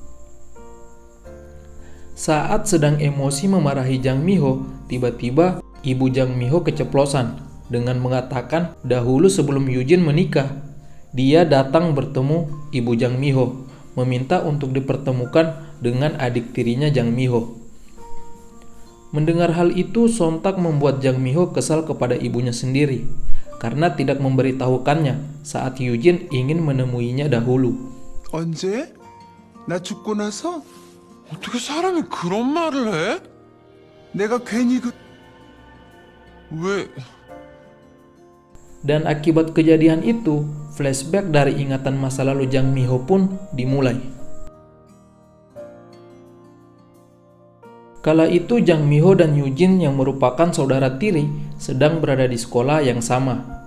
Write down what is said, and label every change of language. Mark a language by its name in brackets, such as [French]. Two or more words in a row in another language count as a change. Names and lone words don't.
[Indonesian] Saat sedang emosi memarahi Jang Mi-ho, tiba-tiba ibu Jang Mi-ho keceplosan dengan mengatakan dahulu sebelum Yujin menikah, dia datang bertemu ibu Jang Mi-ho, meminta untuk dipertemukan dengan adik tirinya Jang Mi-ho. Mendengar hal itu sontak membuat Jang Mi-ho kesal kepada ibunya sendiri karena tidak memberitahukannya saat Yujin ingin menemuinya dahulu. [Korean] 언제? 나 죽고 나서? 어떻게 사람이 그런 말을 해? 내가 괜히 왜... [Indonesian] Dan akibat kejadian itu, flashback dari ingatan masa lalu Jang Mi-ho pun dimulai. Kala itu Jang Mi-ho dan Yujin yang merupakan saudara tiri sedang berada di sekolah yang sama.